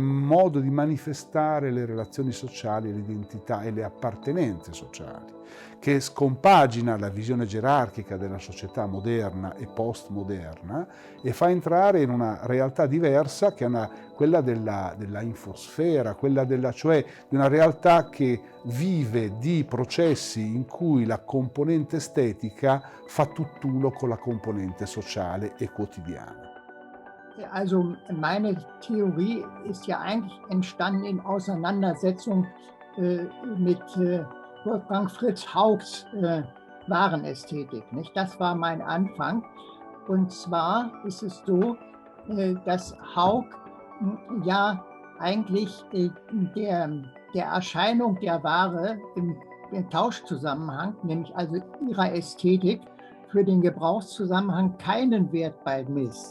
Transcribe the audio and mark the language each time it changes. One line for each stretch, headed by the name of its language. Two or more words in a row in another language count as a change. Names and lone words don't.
Italian: modo di manifestare le relazioni sociali, l'identità e le appartenenze sociali, che scompagina la visione gerarchica della società moderna e postmoderna e fa entrare in una realtà diversa che è quella della infosfera, cioè di una realtà che vive di processi in cui la componente estetica fa tutt'uno con la componente sociale e quotidiana.
German: Also meine Theorie ist ja eigentlich entstanden in Auseinandersetzung mit Wolfgang Fritz Haugs Warenästhetik. Nicht? Das war mein Anfang. Und zwar ist es so, dass Haug ja eigentlich der Erscheinung der Ware im Tauschzusammenhang, nämlich also ihrer Ästhetik, für den Gebrauchszusammenhang keinen Wert beimisst.